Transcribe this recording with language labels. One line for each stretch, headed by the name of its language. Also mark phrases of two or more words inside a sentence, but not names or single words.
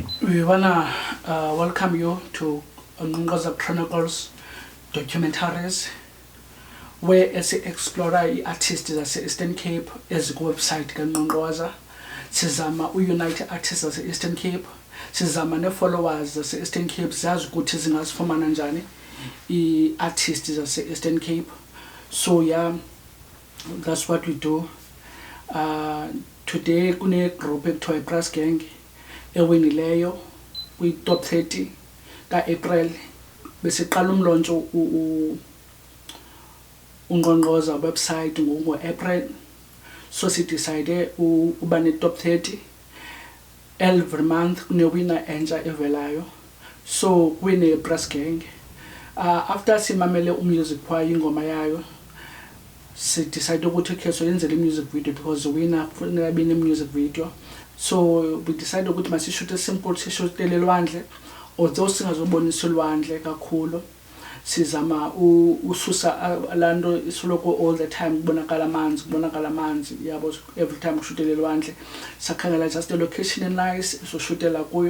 English: We wanna welcome you to nqonqoza chronicles documentaries, where as explore artists zase Eastern Cape website nqonqoza.
Xhosa: Sizama unite artists zase Eastern Cape, sizama ne followers zase Eastern Cape zazi ukuthi zingazifumana njani artists zase Eastern Cape.
English: So yeah, that's what we do.
Xhosa: Today kune group ekuthiwa Brass Gang ewinileyo kwi top 30 ka April, besiqala umlontsho unqonqoza website ngo April. So si decide uba ne top 30
English: every month
Xhosa: kune winner entsha evelayo. So kwine Brass Gang, after simamele music kwa ingoma yayo, si decide ukuthi
English: okay, so
Xhosa: yenze le
English: music video because the winner
Xhosa: kufanele be ne
English: music video. So we decided
Xhosa: ukuthi masishoot simple, sishutele elwandle, although singazobonisa elwandle kakhulu. Sizama ususa lando isoloko
English: all the time
Xhosa: kubonakala amanzi yabo,
English: every time
Xhosa: kushutele elwandle sakhangela
English: just the location is nice, so
Xhosa: shootela kuyo.